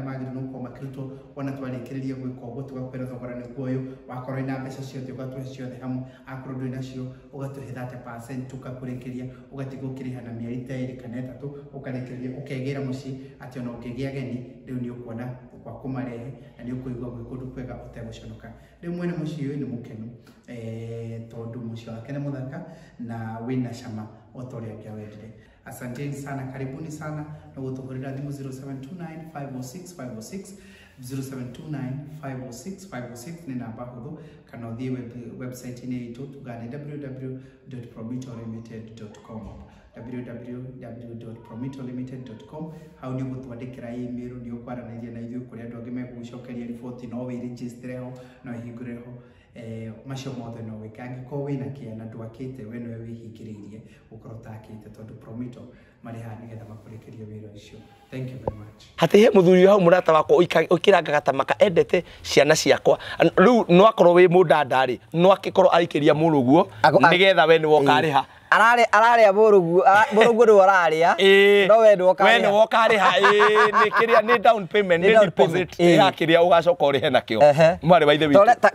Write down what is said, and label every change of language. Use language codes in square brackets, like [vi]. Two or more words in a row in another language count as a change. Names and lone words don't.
[ki] magire no ko makirutwo ona twarikiriria gwika uguo tugakwira thogora ni kuoyo wakorwo ina mbeca ciothe ugatwe ciothe hamwe akorwo ndui nacio ugatuhe 30% tukakurikiria ugatigukiriha na mieri ta iri kana 3 ukarikiria ukegira muci ati ona ukigia geni riu ni ukuona kwa kumarehe na ni ukuigwa gwikundu kwega uteguconoka riu mwene muci uyu ni mukenu tondu muci wake ni muthaka na wina cama otoria kiawendire. [sw] Asanteni sana, karibuni sana [ki] na gutuhurira thimu 0729506506 0729506506 ni namba huthu kana uthie website ini itu tugane www.promitorlimited.com www.promitorlimited.com hau ni gutwandikira email ni ukwaranagia na ithuĩ kuri andu angi megucokeria riboti no wi register ho no hingure ho macio mothe no wika angĩkorwo wĩna kĩana ndwakĩte we nowe wĩhingĩrĩirie gũkorwo ũtakĩte tondu Promito marĩ haha nĩgetha makũrĩkĩrie wĩra ũcio. [en] Thank you very much. [ki] Hati he muthuri hau murata wakwa ũkĩrangaga ta maka endete ciana ciakwa rĩu no akorwo wĩ mũndandari no akĩkorwo arĩkĩria mũrũguo nĩgetha we nĩ wokarĩha araria mũrũguo nĩ araria no we nĩ wokarĩha nĩ kĩrĩa nĩ [en] down payment [ki] nĩ deposit ya kĩrĩa ũgacoka ũrĩhe nakĩo mwarĩ wa ithe witũ